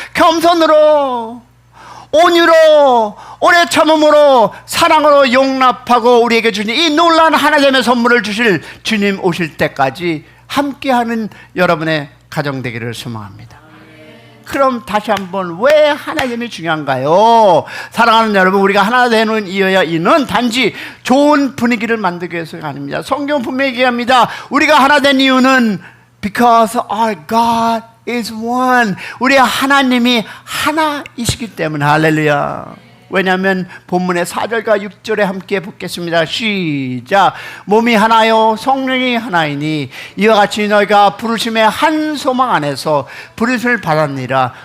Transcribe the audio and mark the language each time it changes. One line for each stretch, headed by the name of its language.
Korean: 겸손으로, 온유로, 오래 참음으로, 사랑으로 용납하고 우리에게 주신 이 놀라운 하나됨의 선물을 주실 주님 오실 때까지 함께하는 여러분의 가정 되기를 소망합니다. 그럼 다시 한번 왜 하나됨이 중요한가요? 사랑하는 여러분, 우리가 하나 되는 이유는 단지 좋은 분위기를 만들기 위해서가 아닙니다. 성경 분명히 얘기합니다. 우리가 하나 된 이유는
English: because our God is one.
Korean: 우리 하나님이 하나이시기 때문에. 할렐루야. 왜냐하면 본문의 4절과 6절에 함께 보겠습니다. 시작. 몸이 하나요 성령이 하나이니 이와 같이 너희가 부르심의 한 소망 안에서 부르심을 받았느니라.